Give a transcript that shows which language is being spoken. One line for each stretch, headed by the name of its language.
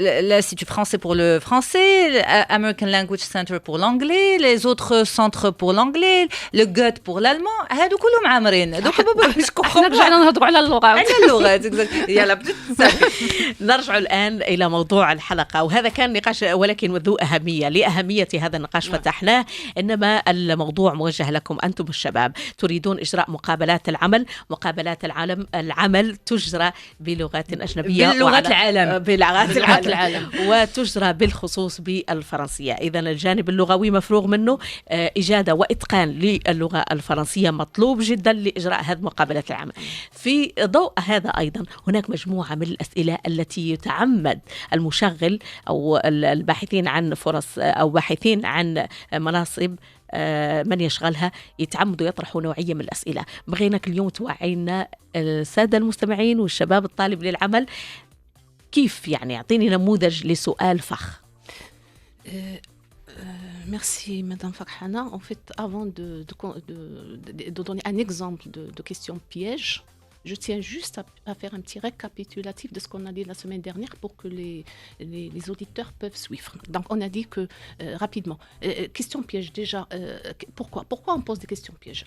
French: L'Institut français pour le français, l'American Language Center pour l'anglais, les autres centres pour l'anglais, le Goethe pour l'allemand,
Arabic: هادو كلهم عامرين. دوك احنا رجعنا نهضروا على اللغات. يلا نرجع الآن إلى موضوع الحلقة، وهذا كان نقاش ولكن ذو أهمية. لأهمية هذا النقاش فتحناه، إنما الموضوع موجه لكم أنتم الشباب. تريدون إجراء مقابلات العمل، مقابلات العمل تجرى بلغات أجنبية، بلغات العالم، لغات العالم وتجرى بالخصوص بالفرنسية. إذا الجانب اللغوي مفروغ منه، إجادة وإتقان للغة الفرنسية مطلوب جدا لإجراء هذه مقابلة العمل. في ضوء هذا أيضا هناك مجموعة من الأسئلة التي يتعمد المشغل أو الباحثين عن فرص أو باحثين عن مناصب من يشغلها يتعمدوا يطرحوا نوعية من الأسئلة. بغيناك اليوم توعينا السادة المستمعين والشباب الطالب للعمل، كيف يعني أعطيني نموذج لسؤال فخ.
French: Merci Madame Farhana. En fait, avant de donner un exemple de question piège, je tiens juste à faire un petit récapitulatif de ce qu'on a dit la semaine dernière pour que les auditeurs peuvent suivre. Donc, on a dit que, rapidement, question piège, déjà, pourquoi on pose des questions pièges?